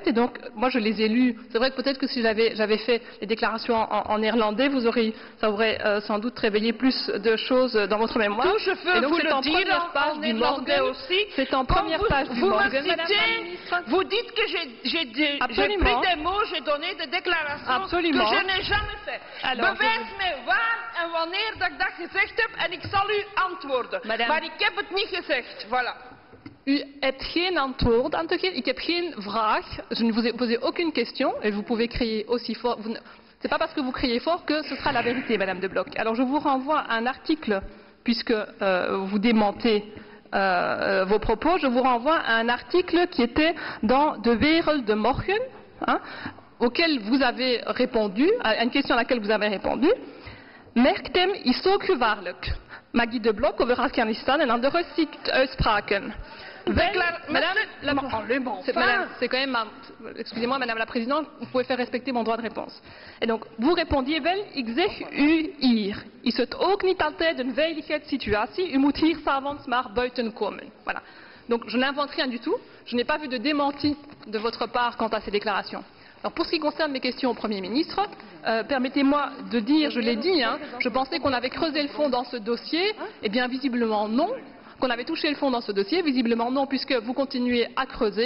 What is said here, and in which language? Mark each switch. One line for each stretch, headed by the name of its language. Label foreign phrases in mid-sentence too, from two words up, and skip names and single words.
French: Et donc, moi, je les ai lues. C'est vrai que peut-être que si j'avais fait les déclarations en néerlandais, ça aurait sans doute réveillé plus de choses dans votre mémoire. Tout, je peux vous le dire en néerlandais aussi. C'est en première page du Morgen, Madame la Ministre. Vous dites que j'ai pris des mots, j'ai donné des déclarations que je n'ai jamais fait.
Dutch: Bewijs mij waar en wanneer dat ik dat gezegd heb en ik zal u antwoorden. Maar ik heb het niet gezegd.
French: Voilà.
Dutch: U hebt geen antwoord aan te geven. Ik heb geen vraag.
French: Je ne vous ai posé aucune question et vous pouvez crier aussi fort. C'est pas parce que vous criez fort que ce sera la vérité, Madame de Blok. Alors je vous renvoie à un article, puisque vous démentez vos propos, je vous renvoie à un article qui était dans De Wereld de Morgen, auquel vous avez répondu, à une question à laquelle vous avez répondu.
Dutch: Merktem is zo gevaarlijk. Maggie de Blok over Afghanistan en andere uitspraken.
French: C'est quand même, excusez-moi Madame la Présidente, vous pouvez faire respecter mon droit de réponse. Et donc, vous répondiez
Dutch: wel, ik zeg u hier, is het ook niet altijd een veiligheidssituatie, u moet hier s'avonds maar buiten komen.
French: Voilà. Donc, je n'invente rien du tout, je n'ai pas vu de démenti de votre part quant à ces déclarations. Alors, pour ce qui concerne mes questions au Premier ministre, permettez-moi de dire, je l'ai dit, je pensais qu'on avait creusé le fond dans ce dossier, eh bien visiblement non. Qu'on avait touché le fond dans ce dossier, visiblement non, puisque vous continuez à creuser.